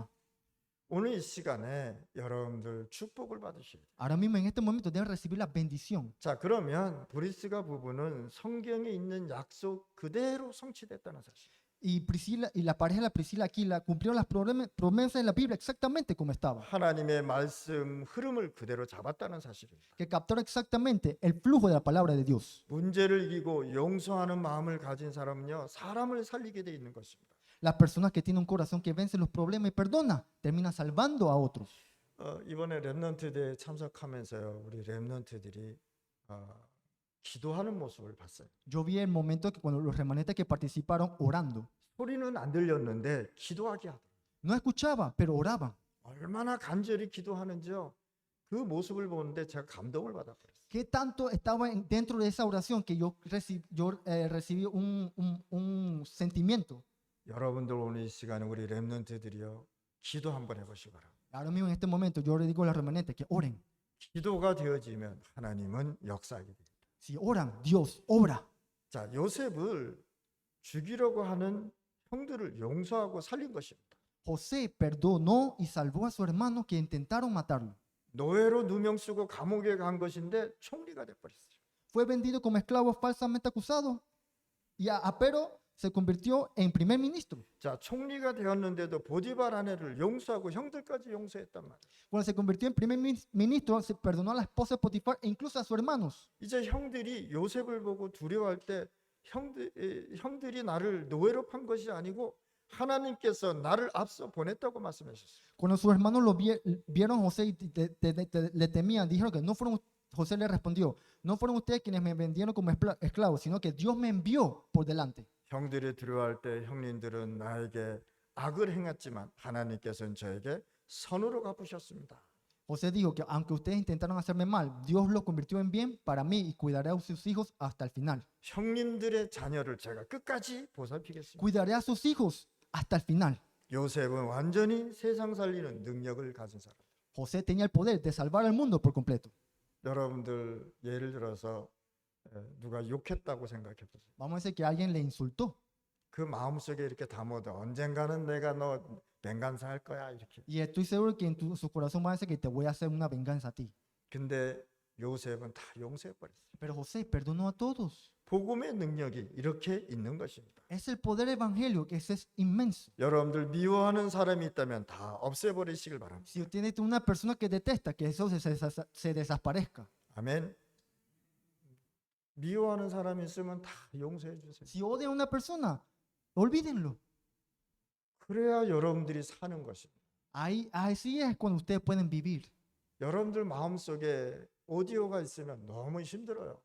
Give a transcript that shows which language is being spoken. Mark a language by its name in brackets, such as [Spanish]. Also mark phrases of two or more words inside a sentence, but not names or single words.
[Korean] 오늘 이 시간에 여러분들 축복을 받으셔야 돼요. [Spanish] Ahora mismo en este momento deben recibir la bendición. [Korean] 자, 그러면 브리스가 부부는 성경에 있는 약속 그대로 성취됐다는 사실. [Spanish] Y Priscila y la pareja de la Priscila Aquila cumplieron las promesas de la Biblia exactamente como estaba. [Korean] 하나님의 말씀 흐름을 그대로 잡았다는 사실입니다. [Spanish] Que captaron exactamente el flujo de la palabra de Dios. [Korean] 문제를 이기고 용서하는 마음을 가진 사람은요 사람을 살리게 돼 있는 것입니다. [Spanish] Las personas que tienen un corazón que vence los problemas y perdona, terminan salvando a otros. [Korean] 이번에 렘넌트 대회 참석하면서요 우리 렘넌트들이 기도하는 모습을 봤어요. [Spanish] Yo vi el momento que cuando los remanentes que participaron orando, [Korean] 소리는 안 들렸는데 기도하게 하더라고요. [Spanish] no escuchaba, pero oraban. [Korean] 얼마나 간절히 기도하는지요. 그 모습을 보는데 제가 감동을 받았어요. [Spanish] ¿Qué tanto estaba dentro de esa oración que yo recibí un sentimiento? [Korean] 여러분들 오늘 이 시간에 우리 렘넌트들이요 기도 한번 해보시기 바랍니다. [Spanish] Ahora mismo en este momento yo le digo a los remanentes que oren. [Korean] 기도가 되어지면 하나님은 역사하게 됩니다. [Spanish] Si oran, Dios obra. [Korean] 자, 요셉을 죽이려고 하는 형들을 용서하고 살린 것입니다. [Spanish] José perdonó y salvó a su hermano que intentaron matarlo. [Korean] 노예로 누명 쓰고 감옥에 간 것인데 총리가 돼버렸어요. [Spanish] Fue vendido como esclavo falsamente acusado y pero se convirtió en primer ministro. [Korean] 자, 총리가 되었는데도 보디발 아내를 용서하고 형들까지 용서했단 말이에요. [Spanish] Cuando se convirtió en primer ministro, se perdonó a la esposa de Potifar e incluso a sus hermanos. [Korean] 이제 형들이 요셉을 보고 dure워할 때 형들이 나를 노예로 판 것이 아니고 하나님께서 나를 앞서 보냈다고 말씀하셨어요. [Spanish] Cuando sus hermanos vieron a José y le temían, dijeron que no fueron. José le respondió, no fueron ustedes quienes me vendieron como esclavo, sino que Dios me envió por delante. [Korean] 형들이 두려워할 때 형님들은 나에게 악을 행했지만 하나님께서는 저에게 선으로 갚으셨습니다. [Spanish] José dijo que aunque ustedes intentaron hacerme mal, Dios lo convirtió en bien para mí y cuidaré a sus hijos hasta el final. [Korean] 형님들의 자녀를 제가 끝까지 보살피겠습니다. [Spanish] Cuidaré a sus hijos hasta el final. [Korean] 요셉은 완전히 세상 살리는 능력을 가진 사람. [Spanish] José tenía el poder de salvar al mundo por completo. [Korean] 여러분들 예를 들어서 누가 욕했다고 생각해 보세요. [Spanish] Vamos a decir que alguien le insultó [Korean] 그 마음속에 이렇게 담아도 언젠가는 내가 너 venganza 할 거야 이렇게. [Spanish] y estoy seguro que en su corazón va a decir que te voy a hacer una venganza a ti. [Korean] 근데 요셉은 다 용서해 버렸어요. [Spanish] Pero José perdonó a todos. [Korean] 복음의 능력이 이렇게 있는 것입니다. [Spanish] Es el poder evangelio que es inmenso. [Korean] 여러분들 미워하는 사람이 있다면 다 없애버리시길 바랍니다. [Spanish] Si usted tiene una persona que detesta, que eso se desaparezca. [Korean] 아멘. 미워하는 사람이 있으면 다 용서해 주세요. [Spanish] Si odian a una persona, olvídenlo. [Korean] 그래야 여러분들이 사는 것입니다. [Spanish] Así es cuando ustedes pueden vivir. [Korean] 여러분들 마음속에 오디오가 있으면 너무 힘들어요.